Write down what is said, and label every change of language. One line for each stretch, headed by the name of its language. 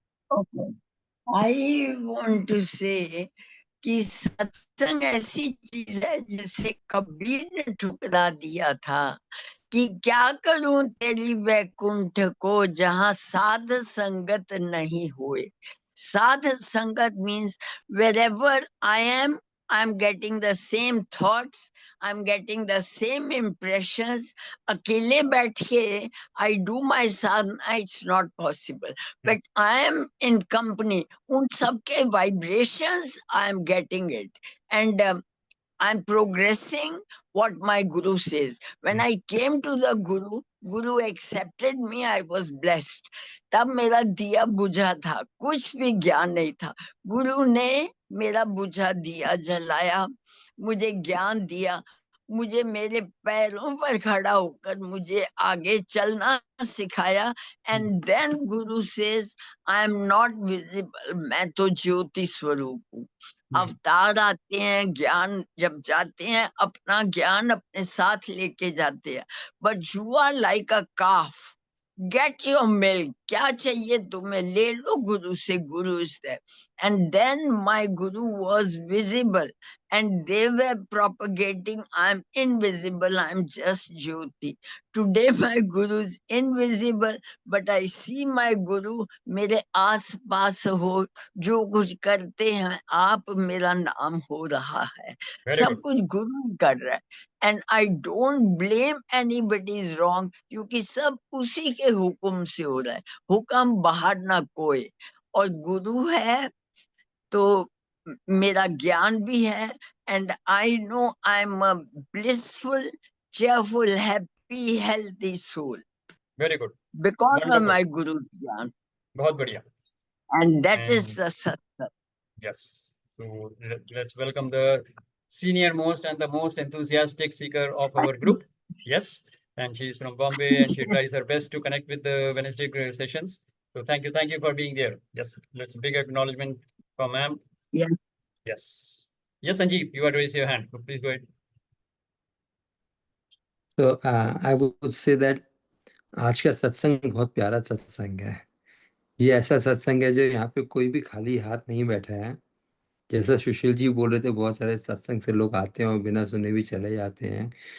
English: Okay. I want to say
Hindi: कि सत्संग ऐसी चीज है जिसे कबीर ने ठुकरा दिया था कि क्या करूं तेरी वैकुंठ को जहां साध संगत नहीं हुए।
English: साध संगत means wherever I'm getting the same thoughts, I'm getting the same impressions.
Hindi: अकेले बैठ के
English: I do my sadhana, it's not possible. But I am in company.
Hindi: उन सबके
English: vibrations, I am getting it. And I'm progressing what my Guru says. When I came to the Guru accepted me, I was blessed.
Hindi: तब मेरा दिया बुझा था, कुछ भी ज्ञान नहीं था। गुरु ने मेरा बुझा दिया जलाया, मुझे ज्ञान दिया, मुझे मेरे पैरों पर खड़ा होकर मुझे आगे चलना सिखाया।
English: and then guru says I am not visible,
Hindi: मैं तो ज्योति स्वरूप हूँ। अवतार आते हैं, ज्ञान जब जाते हैं, अपना ज्ञान अपने साथ लेके जाते हैं।
English: but you are like a calf, get your milk,
Hindi: क्या चाहिए तुम्हें ले लो गुरु से,
English: Guru is there. And then my guru was visible and they were propagating, I'm invisible, I'm just Jyoti. Today my Guru is invisible, but I see my Guru
Hindi: मेरे आस पास हो, जो कुछ करते हैं आप, मेरा नाम हो रहा है। सब कुछ गुरु कर रहा है।
English: And I don't blame anybody's wrong,
Hindi: क्योंकि सब उसी के हुक्म से हो रहा है, हुक्म बाहर ना कोई। और गुरु है तो मेरा ज्ञान भी है।
English: And I know I am a blissful, cheerful, happy, healthy soul. Very good. Because Wonderful. of my Guru Gyan.
Hindi: बहुत बढ़िया.
English: And that is the satsang. Yes. So let's welcome the senior most and the most enthusiastic seeker of our group. Yes. And she's from Bombay and she tries her best to connect with the Wednesday sessions. So thank you for being there. Yes. Let's big acknowledgement for ma'am. Yes. Yes. Yes, Sanjeev, you are raised your hand. So please go ahead. So I would say that
Hindi: आज का सत्संग बहुत प्यारा सत्संग है। ये ऐसा सत्संग है जो यहाँ पे कोई भी खाली हाथ नहीं बैठा है। जैसा सुशील जी बोल रहे थे, बहुत सारे सत्संग से लोग आते हैं और बिना सुने भी चले जाते हैं।